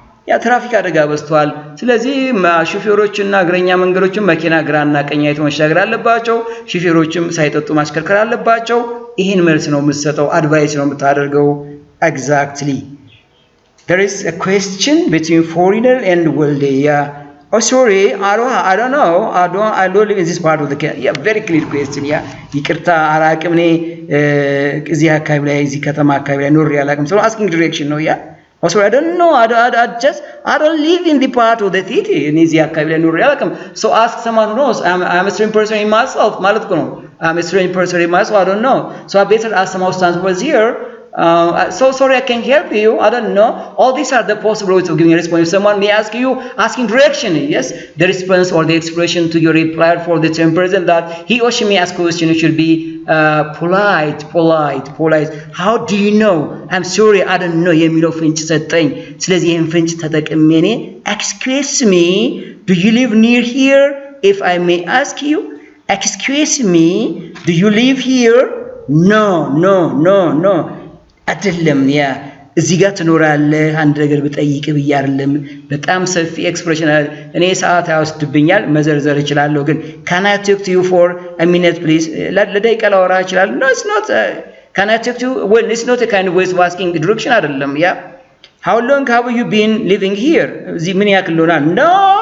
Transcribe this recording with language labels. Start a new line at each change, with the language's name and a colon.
Amharic: ያ ትራፊክ አደጋ በዝቷል ስለዚህ ሹፌሮችና እግረኛ መንገዶችም መኪና ግራና ቀኝ አይተው መሻገር አለባቸው ሹፌሮችም ሳይጠጡ ማሽከርከር አለባቸው ይሄን መልስ ነው የምትሰጠው አድቫይስ ነው የምታደርገው
English: exactly there is a question between foreigner and Walde Oh, sorry, I don't know. I don't live in this part of the country. Yeah, very clear question.
Amharic: Yeah, ይቅርታ አላቅም እኔ እዚህ አካባቢ ላይ እዚህ ከተማ አካባቢ ላይ ኖሬ አላቅም።
English: So asking direction
Amharic: ነው ያ
English: Oh, sorry, I don't know. I don't live in the part of the city.
Amharic: እኔ እዚህ አካባቢ ላይ ኖሬ አላቅም.
English: So ask someone who knows. I'm a strange person in myself
Amharic: ማለት ነው.
English: I'm a strange person in myself. I don't know. So I better ask someone who stands was here. So sorry, I can't help you. I don't know. All these are the possibilities of giving a response. If someone may ask you, asking direction, yes, the response or the expression to your reply for the same person that he or she may ask question should be polite. How do you know? I'm sorry, I don't know.
Amharic: የሚለው ፍንጭ ሰጠኝ። ስለዚህ ይሄን ፍንጭ ተጠቅሜ እኔ
English: excuse me, do you live near here? If I may ask you, excuse me, do you live here? No.
Amharic: አይደለም ያ እዚህ ጋር ትኖራለህ አንድ ነገር ብጠይቅ ብዬ አይደለም በጣም ሰፊ ኤክስፕሬሽን እኔ ሰዓት ያወስድብኛል መዘርዘር እችላለሁ ግን
English: can I talk to you for a minute please
Amharic: ለደቂቃ ላወራ እችላለሁ
English: no it's not can I talk to you well it's not a kind of way of asking direction
Amharic: አይደለም ያ
English: how long have you been living here
Amharic: እዚህ ምን ያክል ሆናል no